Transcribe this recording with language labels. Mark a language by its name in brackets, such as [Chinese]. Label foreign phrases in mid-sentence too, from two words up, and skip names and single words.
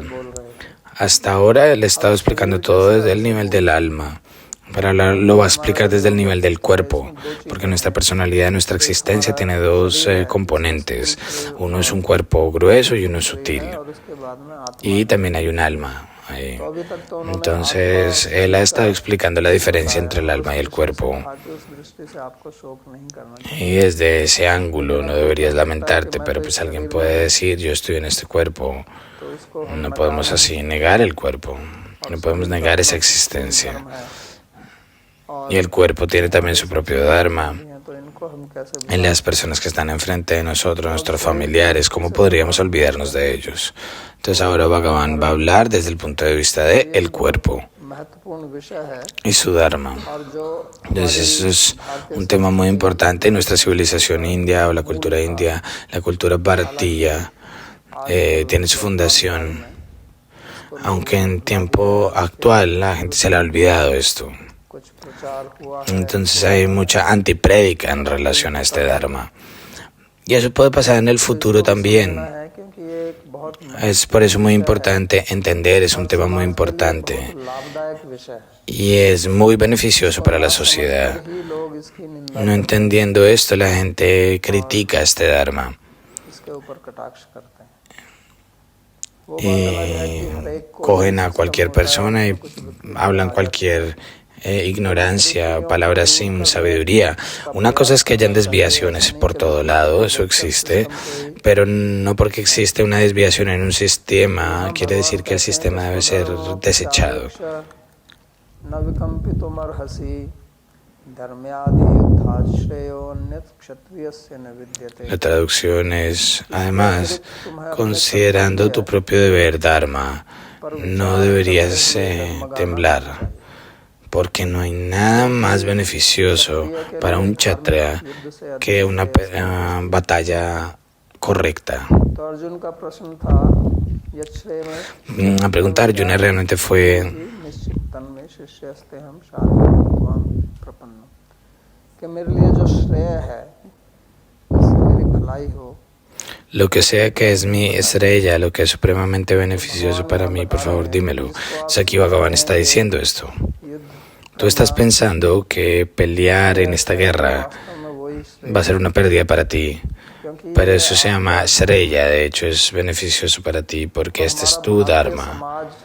[Spanish] Hasta ahora él ha estado explicando todo desde el nivel del alma. Para hablar lo va a explicar desde el nivel del cuerpo, porque nuestra personalidad, nuestra existencia tiene 2 componentes. Uno es un cuerpo grueso y uno es sutil. Y también hay un alma. ahí. [Hindi] तो अभी तक तो उन्होंने [Spanish] Entonces, él ha estado explicando la diferencia entre el alma y el cuerpo. [Hindi] कहा कि उस दृष्टि से आपको शोक नहीं करना चाहिए. [Spanish] Y desde ese ángulo no deberías lamentarte, pero pues alguien puede decir, yo estoy en este cuerpo. [Hindi] तो इसको हम [Spanish] No podemos así negar el cuerpo, no podemos negar esa existencia. Y el cuerpo tiene también su propio dharma. [Hindi] तो इनको हम कैसे [Spanish] En las personas que están enfrente de nosotros, nuestros familiares, ¿cómo podríamos olvidarnos de ellos? Entonces ahora Bhagavan va a hablar desde el punto de vista de el cuerpo [Hindi] महत्वपूर्ण विषय है [Spanish] y su dharma. [Hindi] और जो [Spanish] Entonces eso es un tema muy importante en nuestra civilización india o la cultura india. La cultura bharatiya tiene su fundación, aunque en tiempo actual la gente se le ha olvidado esto. [Hindi] कुछ प्रचार हुआ है. [Spanish] Entonces hay mucha antiprédica en relación a este dharma. Y eso puede pasar en el futuro también. [Hindi] है क्योंकि ये एक बहुत [Spanish] Es por eso muy importante entender, es un tema muy importante [Hindi] लाभदायक विषय है. [Spanish] y es muy beneficioso para la sociedad. [Hindi] ही लोग इसकी निंदा [Spanish] No entendiendo esto, la gente critica este dharma [Hindi] इसके ऊपर कटाक्ष करते हैं. वो [Spanish] y [Hindi] बात अलग है कि हर एक को [Spanish] cogen a cualquier persona y hablan cualquier ignorancia, palabras sin sabiduría. Una cosa es que hayan desviaciones por todo lado, eso existe, pero no porque existe una desviación en un sistema quiere decir que el sistema debe ser desechado. [Sanskrit] न विकम्पितुमर्हसि धर्म्यादि युद्धाश्रयो अन्यत् क्षत्रियस्य न विद्यते. [Spanish] La traducción es, además, considerando tu propio deber dharma, no deberías temblar, porque no hay nada más beneficioso para un kshatriya que una batalla correcta. [Hindi] तो अर्जुन का प्रश्न था यच्छ्रेय में [Spanish] La pregunta de Arjuna realmente fue, [Sanskrit] निश्चित तन में शिष्यस्ते हम शारीरम प्रपन्न [Hindi] कि मेरे लिए जो श्रेय है इससे मेरी भलाई हो. [Spanish] lo que sea que es mi estrella, lo que es supremamente beneficioso para mí, por favor dímelo. Saki Bhagavan está diciendo esto. Tú estás pensando que pelear en esta guerra va a ser una pérdida para ti, pero eso se llama Shreya, de hecho es beneficioso para ti porque este es tu Dharma.